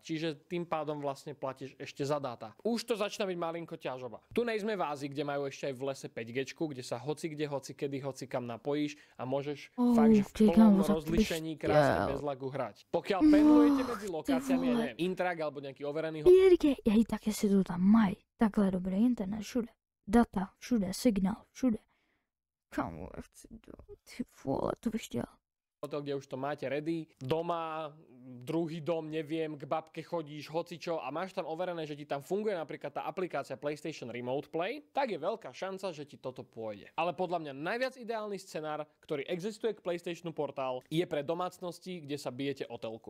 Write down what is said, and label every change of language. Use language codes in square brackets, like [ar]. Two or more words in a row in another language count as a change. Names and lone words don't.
[sk] Čiže tým pádom vlastne platíš ešte za dáta. Už to začína byť malinko ťažoba. Tu nejsme v Ázii, kde majú ešte aj v lese 5G, kde sa hoci kde, hoci kedy, hoci kam napojíš a môžeš fakt, že v plnom rozlíšení krásne bez lagu hrať. Pokiaľ pendlujete medzi lokáciami, ja neviem, Intrak alebo nejaký overený [cs] také si tu tam mají takhle dobrý internet všude. Data, všude, signál, všude. Kamu, ja chci do... Ty vole, to bych chtěl. [sk] Hotel, kde už to máte ready, doma, druhý dom, neviem, k babke chodíš, hocičo a máš tam overené, že ti tam funguje napríklad tá aplikácia PlayStation Remote Play, tak je veľká šanca, že ti toto pôjde. Ale podľa mňa najviac ideálny scenár, ktorý existuje k PlayStationu portál, je pre domácnosti, kde sa bijete o telku.